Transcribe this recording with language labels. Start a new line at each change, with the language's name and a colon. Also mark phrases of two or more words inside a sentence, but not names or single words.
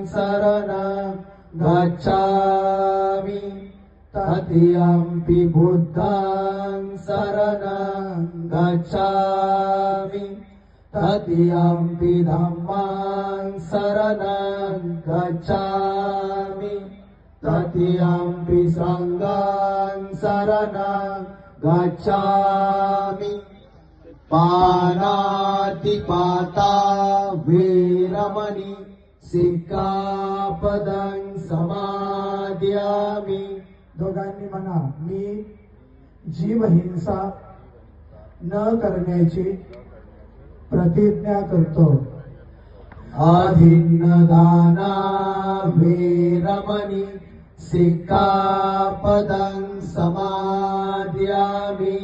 Pali: शरणं गच्छामि, तृतीयंपि बुद्धं शरणं गच्छामि, तृतीयंपि धम्मं शरणं गच्छामि, तृतीयंपि संघं शरणं गच्छामि। पानातिपाता वेरमणि सिक्खापदं समादयामि।
Marathi: दोघांनी म्हणा, मी जीवहिंसा न करण्याची प्रतिज्ञा करतो।
Pali: अभिन्नदाना वेरमणि सिक्खापदं समादयामि।